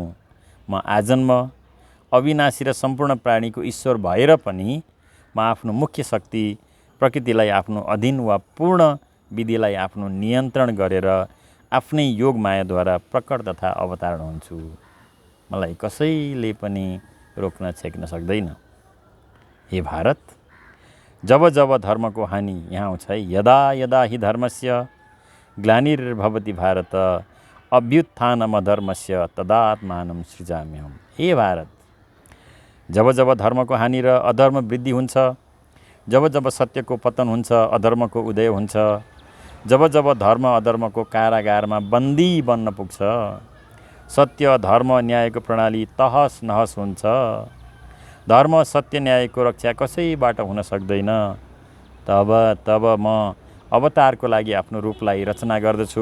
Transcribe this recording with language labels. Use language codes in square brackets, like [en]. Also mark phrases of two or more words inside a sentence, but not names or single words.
[ne] म आजन्म, अविनाशी र सम्पूर्ण प्राणीको ईश्वर भएर पनि म आफ्नो मुख्य शक्ति प्रकृतिलाई आफ्नो अधीन वा पूर्ण विधिलाई आफ्नो नियन्त्रण गरेर आफ्नै योग मायाद्वारा प्रकट तथा अवतरण हुन्छु। मलाई कसैले पनि रोक्न छेक्न सक्दैन। हे भारत, जब जब धर्मको हानि यहाँ आउँछ, [sa] यदा यदा हि धर्मस्य ग्लानिर्भवति भारत अभ्युत्थानमधर्मस्य तदात्मानं सृजाम्यहम्। [ne] हे भारत, जब जब धर्मको हानि र अधर्म वृद्धि हुन्छ, जब जब सत्यको पतन हुन्छ, अधर्मको उदय हुन्छ, जब जब धर्म अधर्मको कारागारमा बन्दी बन्न पुग्छ, सत्य धर्म न्यायको प्रणाली तहस नहस हुन्छ, धर्म सत्य न्यायको रक्षा कसैबाट हुन सक्दैन, तब म अवतारको लागि आफ्नो रूपलाई रचना गर्दछु।